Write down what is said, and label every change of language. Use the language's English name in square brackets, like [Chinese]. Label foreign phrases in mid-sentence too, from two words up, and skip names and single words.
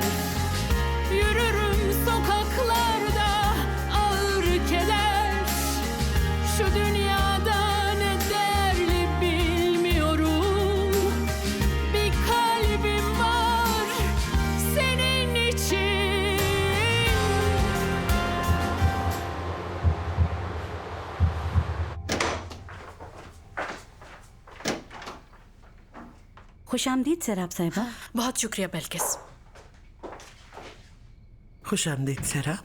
[Turkish] Yürürüm sokaklarda ağır keder. Şu dünyada ne değerli bilmiyorum. Bir kalbim var senin için. [Urdu] خوش آمدید سیراب صاحبہ. بہت شکریہ بلقیس. خوش آمدید سیراب.